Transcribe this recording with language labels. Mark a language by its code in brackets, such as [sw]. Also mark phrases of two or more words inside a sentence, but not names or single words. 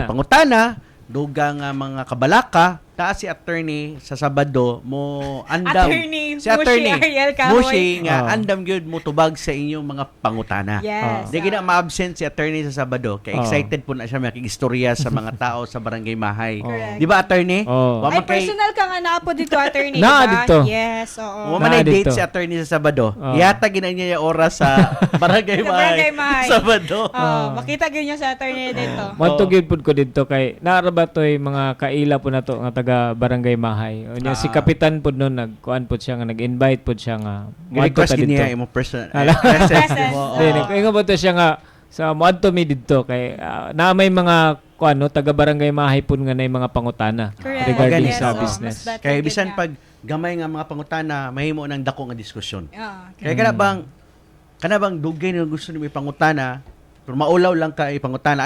[ceb] pangutana, dugang mga kabalaka, taas si attorney sa Sabado mo andam Attorney si attorney Mushi Ariel Kahoy. Mushi nga Oh. andam gyud mo tubag sa inyong mga pangutana. Yes. Di gina ma-absent si attorney sa Sabado kay Oh. excited po na siya makigistorya sa mga tao sa Barangay Mahay. Correct. Di ba attorney? Oh. Wa Ay, man kay personal ka nga na po dito, attorney, Na diba? dito. Yes, oo. wa man ay Na date dito. si attorney sa Sabado. Oh. Yata gina niya yung oras sa Barangay Sa Mahay. Barangay Mahay. Sabado. Oh, makita ganyan sa attorney dito. Mantugid pud ko dito kay naara ba toy mga kaila po nato nga taga Barangay Mahay. Unya si kapitan pud noon nagkuan pud siya nga nag-invite pud siya nga moadto Request ta dito. niya imong person. Ala. presence Presence. mo. Dili ko ingon po to siya nga sa moadto mi didto kay na may mga kuano taga barangay mahaypon nga nay mga pangutana Correct. regarding Yes, sa oo. business. Mas better Kaya yun bisan nga. pag gamay nga mga pangutana, mahimo ng dako nga diskusyon. Okay. Kaya kana bang dugay nga gusto nimo ipangutana, pero maulaw lang ka ipangutana.